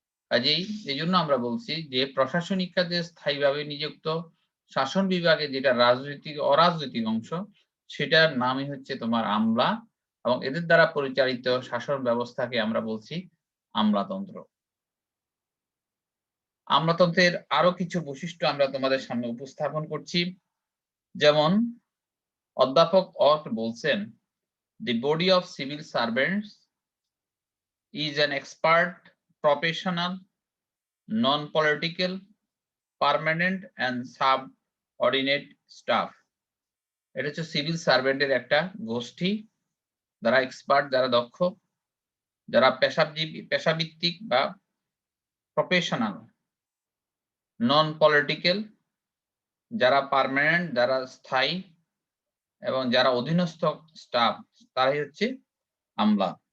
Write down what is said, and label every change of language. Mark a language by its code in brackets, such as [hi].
[bn] কাজেই এই জন্য আমরা বলছি যে প্রশাসনিক কাজে স্থায়ীভাবে নিযুক্ত শাসন বিভাগে যেটা অরাজনৈতিক অংশ, সেটার নামই হচ্ছে তোমার আমলা, এবং এদের দ্বারা পরিচালিত শাসন ব্যবস্থাকে আমরা বলছি আমলাতন্ত্র। আমলাতন্ত্রের আরো কিছু বৈশিষ্ট্য আমরা তোমাদের সামনে উপস্থাপন করছি। যেমন অধ্যাপক অট বলছেন, [en] the body of civil servants is an expert, professional, non-political, permanent and subordinate staff. [bn] এটা হচ্ছে সিভিল সার্ভেন্টের একটা গোষ্ঠী, যারা এক্সপার্ট, যারা দক্ষ, যারা পেশাভিত্তিক বা প্রফেশনাল, নন পলিটিক্যাল, যারা পার্মানেন্ট, যারা স্থায়ী, এবং যারা অধীনস্থ স্টাফ, তারাই হচ্ছে আমলা।